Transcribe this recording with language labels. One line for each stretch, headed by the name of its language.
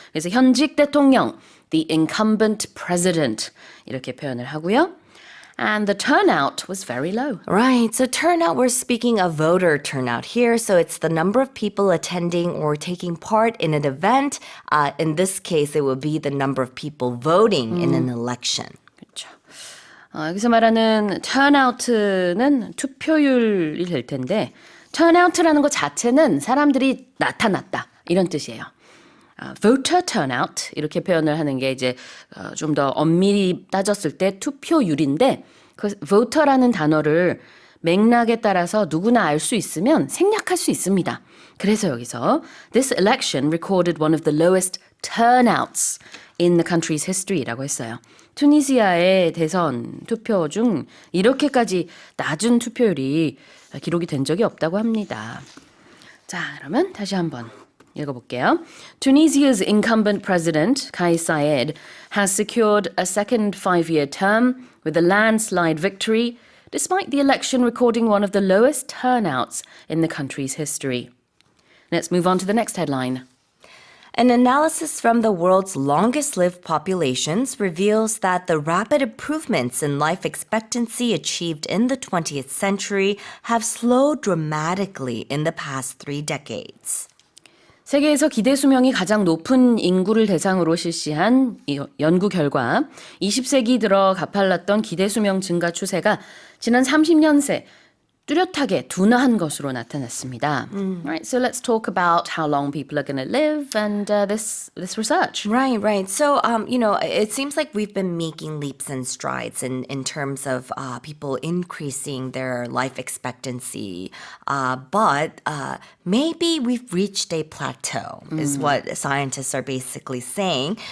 Korean: 그래서 현직 대통령,
English: the incumbent president
Korean: 이렇게 표현을 하고요.
English: And the turnout was very low. Right. So turnout, we're speaking of voter turnout here. So it's the number of people attending or taking part in an event. In this case, it would be the number of people voting in an election.
Korean: 그렇죠. 여기서 말하는 turnout는 투표율이 될 텐데 turnout라는 것 자체는 사람들이 나타났다 이런 뜻이에요. voter turnout 이렇게 표현을 하는 게 이제 좀 더 엄밀히 따졌을 때 투표율인데 그 voter라는 단어를 맥락에 따라서 누구나 알 수 있으면 생략할 수 있습니다. 그래서 여기서
English: this election recorded one of the lowest turnouts in the country's history
Korean: 라고 했어요. 투니시아의 대선 투표 중 이렇게까지 낮은 투표율이 기록이 된 적이 없다고 합니다. 자, 그러면 다시 한번 읽어볼게요.
English: Tunisia's incumbent president, Kais Saied, has secured a second 5-year term with a landslide victory, despite the election recording one of the lowest turnouts in the country's history. Let's move on to the next headline. An analysis from the world's longest-lived populations reveals that the rapid improvements in life expectancy achieved in the 20th century have slowed dramatically in the past 3 decades.
Korean: 세계에서 기대 수명이 가장 높은 인구를 대상으로 실시한 연구 결과 20세기 들어 가팔랐던 기대 수명 증가 추세가 지난 30년 새 뚜렷하게 둔화한 것으로 나타났습니다.
English: Right, so let's talk about how long people are going to live and this research. Right. So, it seems like we've been making leaps and strides in terms of people increasing their life expectancy. But maybe we've reached a plateau, is what scientists are basically saying.